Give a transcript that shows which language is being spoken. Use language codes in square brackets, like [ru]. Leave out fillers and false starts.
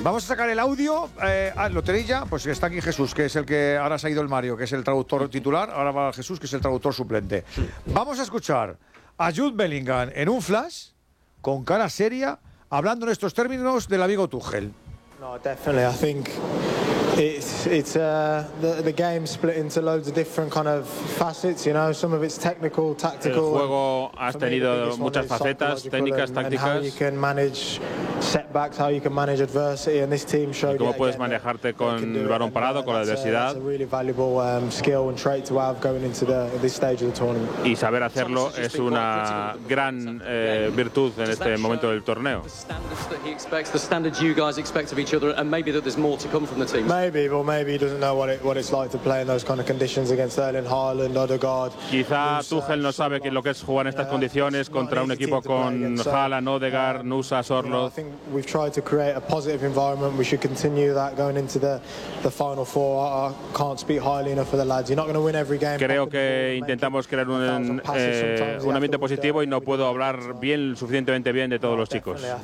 [es] Vamos a sacar el audio. ¿Lo tenéis ya? Pues está aquí Jesús, que es el que... Ahora se ha ido el Mario, que es el traductor titular. Ahora va Jesús, que es el traductor suplente. Vamos a escuchar a Jude Bellingham en un flash, con cara seria, hablando en estos términos del amigo Tuchel. [en] No, definitely. I think it's the game split into loads of different kind of facets. You know, some of it's technical, tactical. [es] El juego ha tenido muchas facetas, técnicas, tácticas. [en] How you can manage setbacks, how you can manage adversity, and this team showed. [es] ¿Cómo puedes manejarte con el balón parado, con la adversidad? [en] It's a really valuable skill and trait to have going into this stage of the tournament. [es] Y saber hacerlo es una gran virtud en este momento del torneo. [en] The standards you guys expect to be each other, and maybe that there's more to come from the team. Maybe, but maybe he doesn't know what it's like to play in those kind of conditions against Erling Haaland, Odegaard. [es] Quizá Tuchel no sabe lo que es jugar en estas condiciones contra un equipo con Haaland, Odegaard, Nusa, Sorloth. [en] I think we've tried to create a positive environment. We should continue that going into the final four. I can't speak highly enough for the lads. You're not going to win every game. [es] Creo que intentamos crear un ambiente positivo y no puedo hablar bien, suficientemente bien, de todos los chicos.